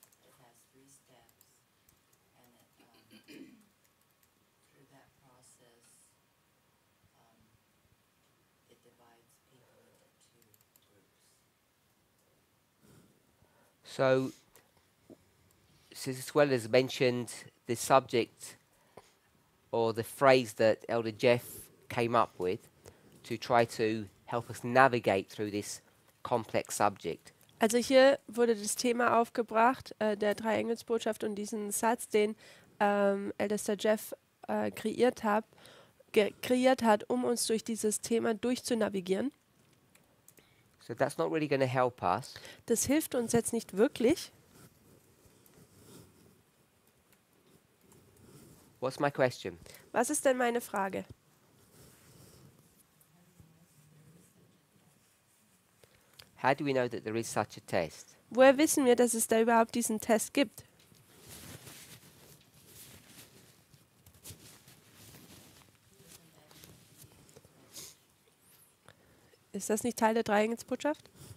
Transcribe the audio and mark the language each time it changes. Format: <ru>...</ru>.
<en>It has 3 steps, and through that process, it divides people into 2 groups. So, as well as mentioned the subject or the phrase that Elder Jeff came up with to try to help us navigate through this complex subject.</en> <de>Also hier wurde das Thema aufgebracht, der Drei-Engels-Botschaft und diesen Satz, den Ältester Jeff kreiert hat, um uns durch dieses Thema durchzunavigieren.</de> <en>So that's not really going to help us.</en> <de>Das hilft uns jetzt nicht wirklich.</de> <en>What's my question?</en> <de>Was ist denn meine Frage?</de> <en>How do we know that there is such a test?</en> <de>Woher wissen wir, dass es da überhaupt diesen Test gibt? Ist das nicht Teil der Dreieckensbotschaft?</de>